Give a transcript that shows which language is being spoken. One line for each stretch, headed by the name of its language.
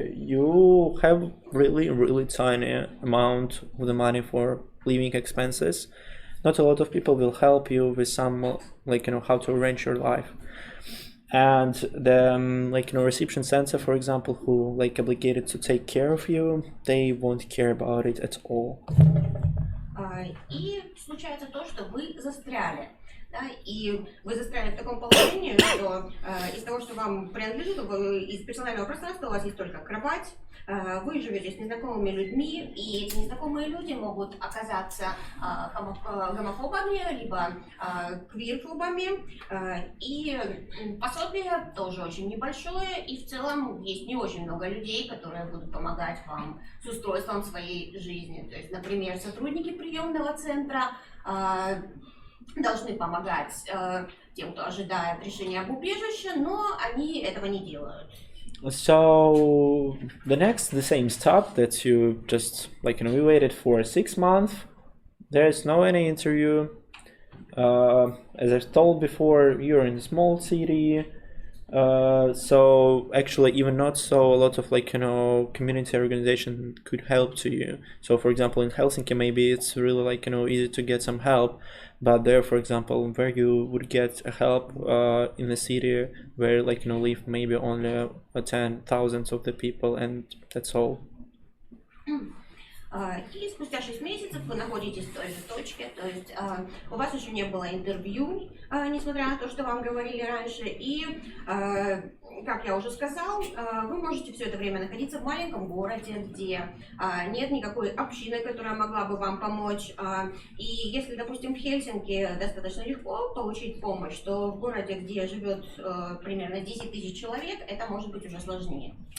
English: You have really tiny amount of the money for living expenses. Not a lot of people will help you with some how to arrange your life. And the reception center, for example, who obligated to take care of you, they won't care about it at all.
Russian: И случается то, что вы застряли. Да, и вы застряли в таком положении, что из того, что вам принадлежит, из персонального пространства у вас есть только кровать, вы живете с незнакомыми людьми, и эти незнакомые люди могут оказаться гомофобами, либо квирфобами, и пособие тоже очень небольшое, и в целом есть не очень много людей, которые будут помогать вам с устройством своей жизни. То есть, например, сотрудники приемного центра должны помогать тем, кто ожидает решения об убежище, но они этого не делают.
English: So the same stop that you just we waited for 6 months. There's no any interview. As I've told before, you're in a small city. So actually even not so a lot of community organization could help to you. So for example in Helsinki maybe it's really easy to get some help, but there for example where you would get help in the city where live maybe only 10,000 of the people, and that's all.
Russian: И спустя 6 месяцев вы находитесь в той же точке, то есть у вас еще не было интервью, несмотря на то, что вам говорили раньше, и, как я уже сказал, вы можете все это время находиться в маленьком городе, где нет никакой общины, которая могла бы вам помочь, и если, допустим, в Хельсинки достаточно легко получить помощь, то в городе, где живет примерно 10 тысяч человек, это может быть уже сложнее.